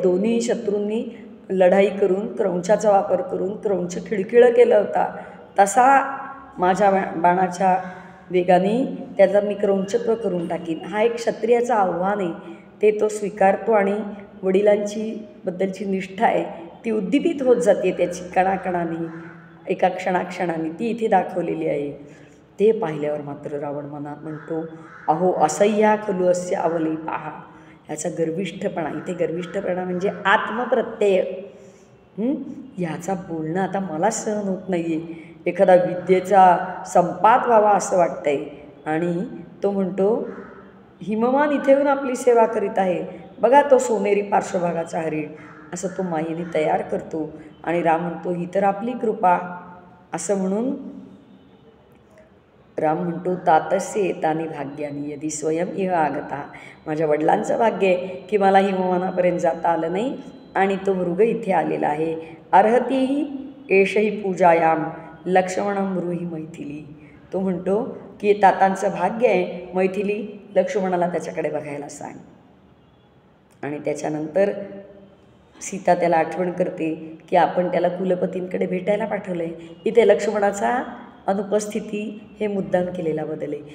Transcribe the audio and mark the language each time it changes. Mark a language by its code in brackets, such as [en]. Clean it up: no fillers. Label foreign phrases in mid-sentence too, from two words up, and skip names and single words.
[mr] दोन्ही शत्रूंनी लढाई करून क्रौंचाचा वापर करून क्रौंच खिळखिळं केलं होता, तसा माझ्या बाणाच्या वेगाने त्याचा मी क्रौंचत्व करून टाकीन. हा एक क्षत्रियाचं आव्हान आहे, ते तो स्वीकारतो आणि वडिलांची बद्दलची निष्ठा आहे ती उद्दीपित होत जाते, त्याची कणाकणाने एका क्षणाक्षणाने ती इथे दाखवलेली आहे. ते पाहिल्यावर मात्र रावण मनात म्हणतो, [sa] अहो असह्या खलु अस्य अवली पहा. [mr] ह्याचा गर्विष्ठपणा, इथे गर्विष्ठपणा म्हणजे आत्मप्रत्यय, ह्याचा बोलणं आता मला सहन होत नाही आहे, एखादा विद्येचा संपात व्हावा असं वाटतंय. आणि तो म्हणतो, हिमवान इथे येऊन आपली सेवा करीत आहे, बघा तो सोनेरी पार्श्वभागाचा हरिण, असं तो मायेने तयार करतो. आणि राम म्हणतो, ही तर आपली कृपा, असं म्हणून राम म्हणतो, [sa] तातस्य एतानि भाग्यानी यदि स्वयं इह आगता. [mr] माझ्या वडिलांचं भाग्य आहे की मला हिमवानापर्यंत जाता आलं नाही आणि तो मृग इथे आलेला आहे. [sa] अर्हतीही एषही पूजायाम लक्ष्मणं ब्रूहि मैथिली. [mr] तो म्हणतो की तातांचं भाग्य आहे, मैथिली लक्ष्मणाला त्याच्याकडे बघायला सांग. आणि त्याच्यानंतर सीता त्याला आठवण करते की आपण त्याला कुलपतींकडे भेटायला पाठवलं आहे. इथे लक्ष्मणाचा अनुपस्थिती हे मुद्दाम केलेला बदल आहे.